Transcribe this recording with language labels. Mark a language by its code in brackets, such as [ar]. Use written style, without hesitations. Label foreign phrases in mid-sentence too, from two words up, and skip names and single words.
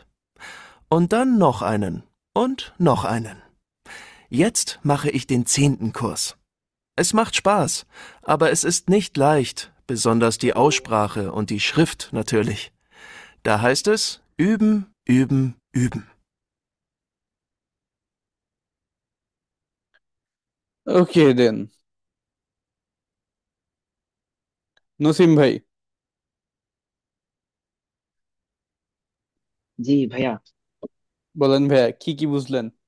[de] Und dann noch einen und noch einen. Jetzt mache ich den 10. Kurs. Es macht Spaß, aber es ist nicht leicht, besonders die Aussprache und die Schrift natürlich. Da heißt es üben, üben, üben. [bn] ওকে দেন, নসিম ভাই জি ভাইয়া। বলেন ভাইয়া, কি কি বুঝলেন?